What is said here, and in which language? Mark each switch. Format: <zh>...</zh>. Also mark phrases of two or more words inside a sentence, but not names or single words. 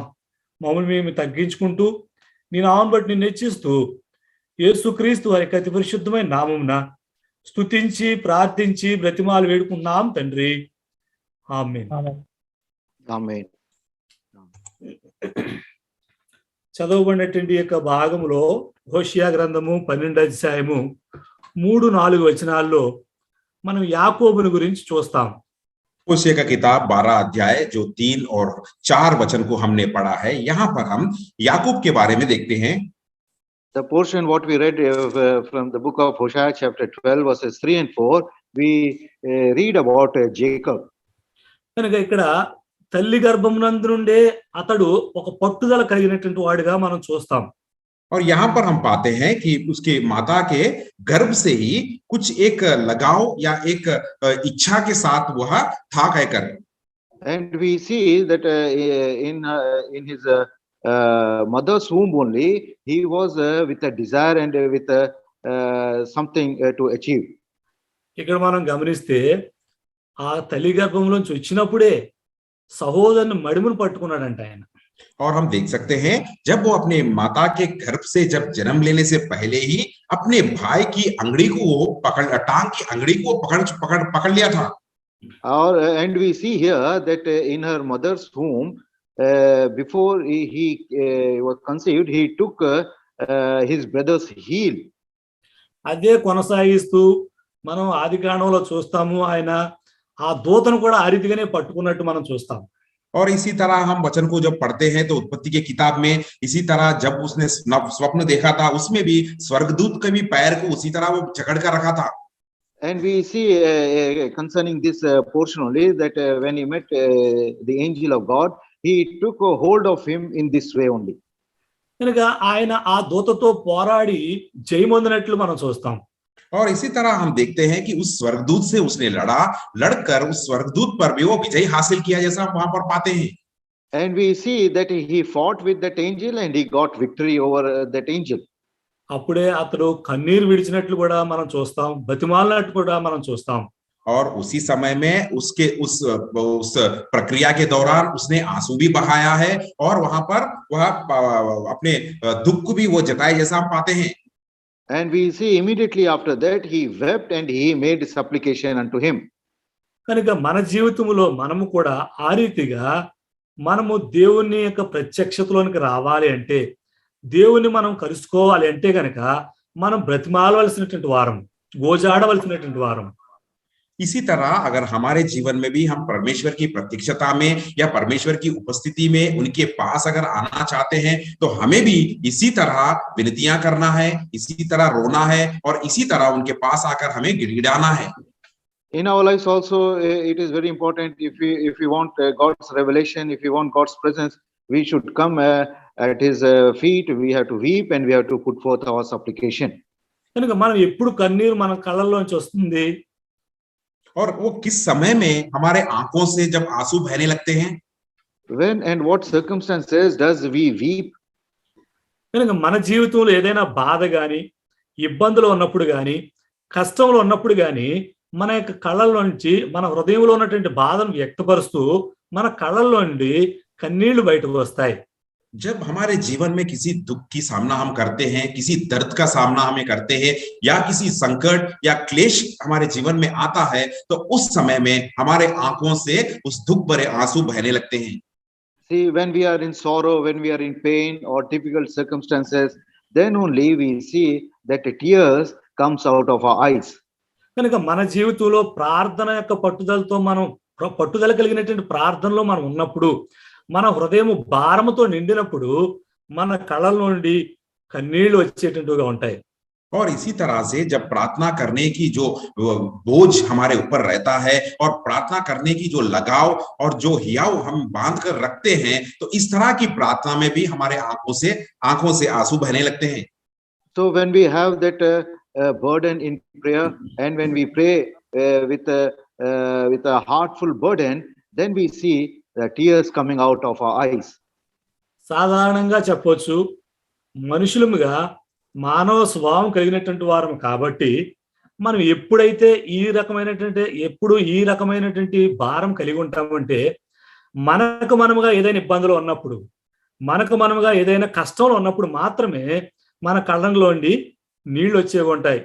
<te>మమ్మల్ని మేము తగ్గించుకుంటూ నీ నామం బట్టి నిన్ను హెచ్చిస్తూ యేసుక్రీస్తు వారి అతి పరిశుద్ధమైన నామమున స్తుతించి ప్రార్థించి బ్రతిమాలు వేడుకున్నాం తండ్రి. ఆమేన్.</te> <en>Amen.</en> <te>చదవబడినటువంటి యొక్క భాగంలో హోషియా గ్రంథము 12వ అధ్యాయము 3-4 వచనాల్లో మనం యాకోబుని గురించి చూస్తాం.</te> <hi>होशे का किताब 12 अध्याय जो 3 और 4 वचन को हमने पढ़ा है, यहाँ पर हम याकूब के बारे में देखते हैं.</hi> <en>The portion what we read from the book of Hosea chapter 12 verses 3 and 4, we read about Jacob.</en> <te>కనుక ఇక్కడ తల్లి గర్భమునందు నుండే అతడు ఒక పట్టుదల కలిగినటువంటి వాడిగా మనం చూస్తాం.</te> <hi>और यहाँ पर हम पाते हैं कि उसके माता के गर्भ से ही कुछ एक लगाव या एक इच्छा के साथ वह था कहकर.</hi> <en>And we see that in his mother's womb only he was with a desire and with something to achieve.</en> <te>ఇక్కడ మనం గమనిస్తే ఆ తల్లి గర్భంలోంచి వచ్చినప్పుడే సహోదరుని మడిమును పట్టుకున్నాడంట ఆయన.</te> <hi>और हम देख सकते हैं जब वो अपने माता के गर्भ से जब जन्म लेने से पहले ही अपने भाई की अंगड़ी को वो टांग की अंगड़ी को पकड़ लिया था.</hi> <en>And we see here that in her mother's womb, before he was conceived, he took his brother's heel.</en> <te>అదే కొనసాగిస్తూ మనం ఆదికాండంలో చూస్తాము, ఆయన ఆ దూతను కూడా ఆ రీతిగానే పట్టుకున్నట్టు మనం చూస్తాం.</te> <hi>और इसी तरह हम वचन को जब पढ़ते हैं तो उत्पत्ति के किताब में इसी तरह जब उसने स्वप्न देखा था, उसमें भी स्वर्गदूत के भी पैर को उसी तरह वो जकड़ कर रखा था.</hi> <en>And we see concerning this portion only that when he met the angel of God, he took a hold of him in this way only.</en> <te>కనుక ఆయన ఆ దూతతో పోరాడి జయమొందినట్లు మనం చూస్తాం.</te> <hi>और इसी तरह हम देखते हैं कि उस स्वर्गदूत से उसने लड़कर उस स्वर्गदूत पर भी वो विजय हासिल किया, जैसा हम वहां पर पाते हैं.</hi> <en>And we see that he fought with that angel and he got victory over that angel.</en> <te>అప్పుడే అతడు కన్నీరు విడిచినట్లు కూడా మనం చూస్తాం, బతిమాలినట్టు కూడా మనం చూస్తాం.</te> <hi>और उसी समय में उसके उस प्रक्रिया के दौरान उसने आंसू भी बहाया है और वहां पर वह अपने दुख को भी वो जताए, जैसा हम पाते हैं.</hi> <en>And we see immediately after that he wept and he made supplication unto him.</en> <te>కనుక మన జీవితంలో మనము కూడా ఆ రీతిగా మనము దేవుని యొక్క ప్రత్యక్షతలోనికి రావాలి అంటే, దేవుని మనం కలుసుకోవాలి అంటే కనుక మనం బ్రతిమాలవలసినటువంటి వారం, గోజాడవలసినటువంటి వారం.</te> <hi>इसी तरह अगर हमारे जीवन में भी हम परमेश्वर की प्रत्यक्षता में या परमेश्वर की उपस्थिति में उनके पास अगर आना चाहते हैं तो हमें भी इसी तरह विनतियां करना है, इसी तरह रोना है और इसी तरह उनके पास आकर हमें गिड़गिड़ाना है.</hi> <en>In our lives also, it is very important. If we want God's revelation, if we want God's presence, we should come at His feet. We have to weep and we have to put forth our supplication.</en> <te>కనుక మనం ఎప్పుడు కన్నీరు మన కళ్ళల్లోంచి వస్తుంది?</te> <hi>और वो किस समय में हमारे आंखों से जब आंसू बहने लगते हैं?</hi> <en>When and what circumstances does we weep?</en> <te>కనుక మన జీవితంలో ఏదైనా బాధ గాని, ఇబ్బందులు ఉన్నప్పుడు గాని, కష్టంలో ఉన్నప్పుడు గాని మన యొక్క కళ్ళల్లో నుంచి, మన హృదయంలో ఉన్నటువంటి బాధను వ్యక్తపరుస్తూ మన కళ్ళల్లో నుండి కన్నీళ్లు బయటకు వస్తాయి.</te> <hi>जब हमारे जीवन में किसी दुख की सामना हम करते हैं, किसी दर्द का सामना हमें करते हैं, या किसी संकट या क्लेश हमारे जीवन में आता है, तो उस समय में हमारे आंखों से उस दुख भरे आंसू बहने लगते हैं.</hi> <en>See, when we are in sorrow, when we are in pain or difficult circumstances, then only we see that the tears comes out of our eyes.</en> <te>కనుక మన జీవితంలో ప్రార్థన యొక్క పట్టుదలతో మనం పట్టుదల కలిగినటువంటి ప్రార్థనలో మనం ఉన్నప్పుడు, మన హృదయం భారముతో నిండినప్పుడు మన కళ్ళ నుండి కన్నీళ్లు వచ్చేటట్టుగా ఉంటాయి.</te> <hi>और इसी तरह से जब प्रार्थना करने की जो बोझ हमारे ऊपर रहता है और प्रार्थना करने की जो लगाव और जो हियाव हम बांध कर रखते हैं, तो इस तरह की प्रार्थना में भी हमारे आंखों से आंसू बहने लगते हैं.</hi> <en>So when we have that burden in prayer, and when we pray with a heartful burden, then we see the tears coming out of our eyes.</en> <te>సాధారణంగా చెప్పొచ్చు, మనుషులుగా మానవ స్వభావం కలిగినటువంటి వారం కాబట్టి మనం ఎప్పుడు ఈ రకమైనటువంటి భారం కలిగి ఉంటామంటే, మనకు మనముగా ఏదైనా ఇబ్బందులు ఉన్నప్పుడు, మనకు మనముగా ఏదైనా కష్టంలో ఉన్నప్పుడు మాత్రమే మన కళ్ళంలోండి నీళ్లు వచ్చేవి ఉంటాయి.</te>